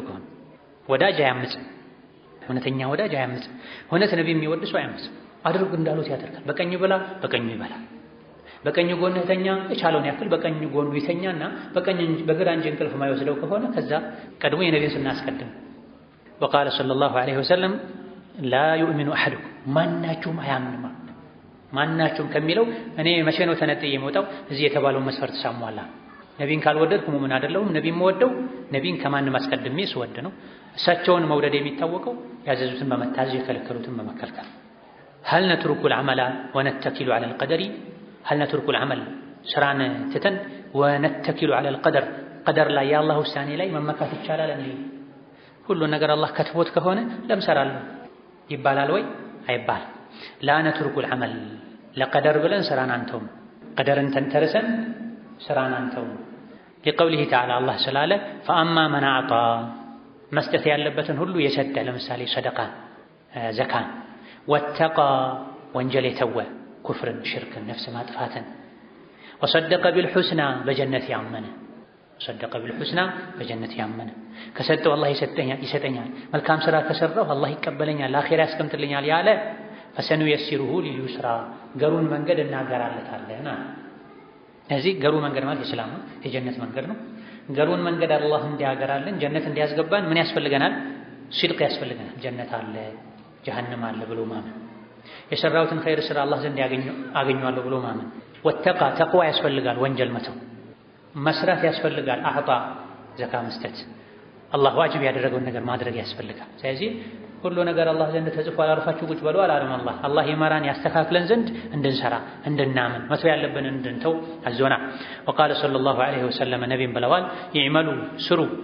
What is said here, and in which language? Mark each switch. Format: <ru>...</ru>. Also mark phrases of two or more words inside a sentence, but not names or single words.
<am>ከሆነ። ወዳጅ አያምጽም፣ እውነተኛ ወዳጅ አያምጽም። እውነት ነቢ የሚወድ ሰው አያምጽም። አድርግ እንዳሉት ያደርጋል። በቀኝ ብላ በቀኙ ይበላል። በቀኝ ጎንህ ተኛ የቻለውን ያክል በቀኝ ጎኑ ይተኛና በግራ እንጂ እንቅልፍ የማይወስደው ከሆነ ከዛ ቀድሞ የነቢን ስናስቀድም።</am> <ar>وقال صلى الله عليه وسلم لا يؤمن أحدكم</ar> <am>ማናችሁም አያምንም። ማናችሁም ከሚለው እኔ መቼ ነው ተነጥዬ የምወጣው? እዚህ የተባለውን መስፈርት ሳሟላ ነቢን ካልወደድኩ ሙእምን አይደለሁም። ነቢን መወደው ነቢን ከማንም አስቀድሜ ስወድ ነው። እሳቸውን መውደድ የሚታወቀው ያዘዙትን በመታዘዝ የከለከሉትን በመከልከል።</am> <ar>هل نترك العمل ونتكل على القدر هل نترك العمل</ar> <am>ስራን ትተን</am> <ar>ونتكل على القدر</ar> <am>قدر ላይ የአላህ ውሳኔ ላይ መመካት ይቻላል እንዴ? ሁሉ ነገር አላህ ከትቦት ከሆነ ለምሰራለሁ ይባላል ወይ? አይባልም።</am> <ar>لا نترك العمل</ar> <am>ለቀደር ብለን ስራን አንተውም፣ ቀደርን ተንተርሰን ስራን አንተውም።</am> <ar>لقوله تعالى الله</ar> <am>ስላለ</am> <ar>فأما من أعطى</ar> <am>መስጠት ያለበትን ሁሉ የሰጠ ለምሳሌ ሰደቃን፣ ዘካን፣ واتقى ወንጀል የተወ ኩፍርን፣ ሽርክን፣ ነፍስ ማጥፋትን፣</am> <ar>وصدق بالحسنى</ar> <am>በጀነት ያመነ</am> <ar>صدق بالحسنى</ar> <am>በጀነት ያመነ ከሰጠው አላህ ይሰጠኛል፣ መልካም ስራ ከሰራው አላህ ይቀበለኛል፣ ለአኺራ ያስቀምጥልኛል ያለ</am> <ar>فسنيسره لليسرى</ar> <am>ገሩን መንገድ እናገራለታለን። እዚህ ገሩ መንገድ ማለት ኢስላም ነው፣ የጀነት መንገድ ነው። ገሩን መንገድ አላህ እንዲያገራልን ጀነት እንዲያስገባን ምን ያስፈልገናል? ሲድቅ ያስፈልገናል። ጀነት አለ ጀሃነም አለ ብሎ ማመን፣ የሰራሁትን ኸይር ስራ አላህ ዘንድ አገኘዋለሁ ብሎ ማመን። ወተቃ ተቅዋ ያስፈልጋል፣ ወንጀል መተው መስራት ያስፈልጋል። አዕጣ ዘካ መስጠት፣ አላህ ዋጅብ ያደረገውን ነገር ማድረግ ያስፈልጋል። ስለዚህ ሁሉ ነገር አላህ ዘንድ ተጽፏል፣ አርፋችሁ ቁጭ በሉ አላለም። አላህ ይመራን ያስተካክለን ዘንድ እንድንሰራ እንድናምን መተው ያለብን እንድንተው አዞና።</am> <ar>وقال صلى الله عليه وسلم</ar> <am>ነቢይም ብለዋል ይዕመሉ ስሩ</am>